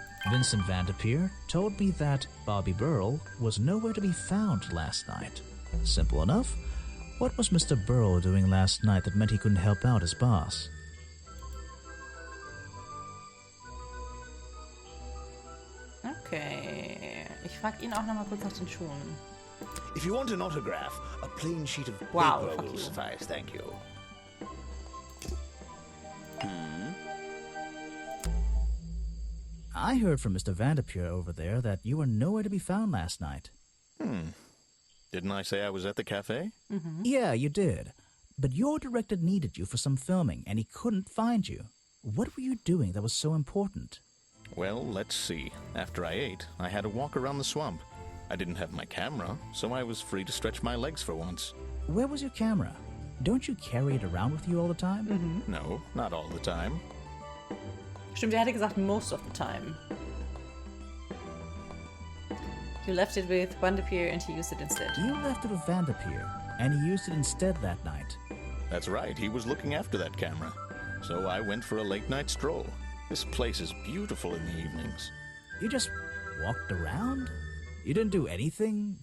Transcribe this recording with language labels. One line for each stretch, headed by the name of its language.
English: Vincent Van de Peer told me that Bobby Burl was nowhere to be found last night. Simple enough. What was Mr. Burl doing last night that meant he couldn't help out his boss?
German: Okay. Ich frage ihn auch noch mal kurz nach den Schuhen.
English: If you want an autograph, a plain sheet of paper Wow, fuck will you. suffice, thank you. I heard from Mr. Vanderpure over there that you were nowhere to be found last night. Didn't I say I was at the cafe? Yeah, you did. But your director needed you for some filming, and he couldn't find you. What were you doing that was so important? Well, let's see. After I ate, I had a walk around the swamp. I didn't have my camera, so I was free to stretch my legs for once. Where was your camera? Don't you carry it around with you all the time? No, not all the time.
German: Stimmt, er hätte gesagt
English: most of the time. You left it with Vanderpeer and he used it instead. You left it with Vanderpeer, and he used it instead that night. That's right, he was looking after that camera. So I went for a late-night stroll. This place is beautiful in the evenings. You just walked around? You didn't do anything?